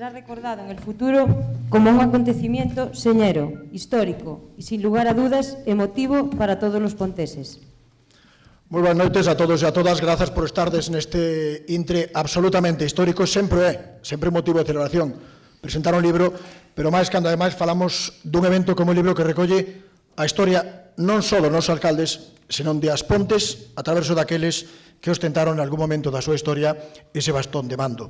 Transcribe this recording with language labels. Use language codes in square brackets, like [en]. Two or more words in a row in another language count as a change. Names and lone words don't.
[es] recordado en el futuro como un acontecimiento señero, histórico y, sin lugar a dudas, emotivo para todos los ponteses. [gl] Moi boas noites a todos e a todas, grazas por estardes neste intre absolutamente histórico, sempre motivo de celebración presentar un libro, pero máis cando ademais falamos dun evento como un libro que recolle a historia non só dos nosos alcaldes, senón de As Pontes a través daqueles que ostentaron en algún momento da súa historia ese bastón de mando.